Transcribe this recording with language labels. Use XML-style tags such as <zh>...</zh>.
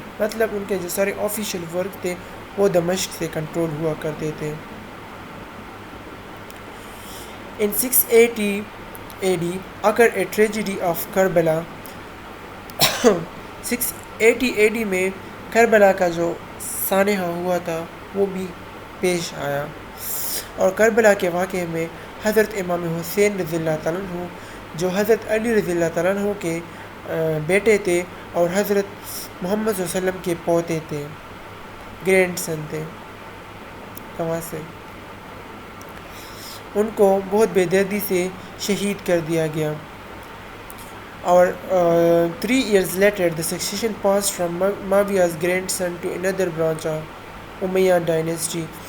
<ur>مطلب ان کے جو سارے آفیشیل ورک تھے وہ دمشق سے کنٹرول ہوا کرتے تھے.</ur> <en>In 680 AD occurred a tragedy of Karbala.</en> <ur>680 AD میں کربلا کا جو سانحہ ہوا تھا وہ بھی پیش آیا، اور کربلا کے واقعے میں حضرت امام حسین رضی اللہ تعالیٰ عنہ جو حضرت علی رضی اللہ تعالیٰ عنہ کے بیٹے تھے اور حضرت محمد صلی اللہ علیہ وسلم کے پوتے تھے، گرینڈ سن تھے، کہاں سے ان کو بہت بے دردی سے شہید کر دیا گیا.</ur> <en>اور 3 years later the succession passed from Muawiyah's grandson to another branch of Umayyad dynasty.</en>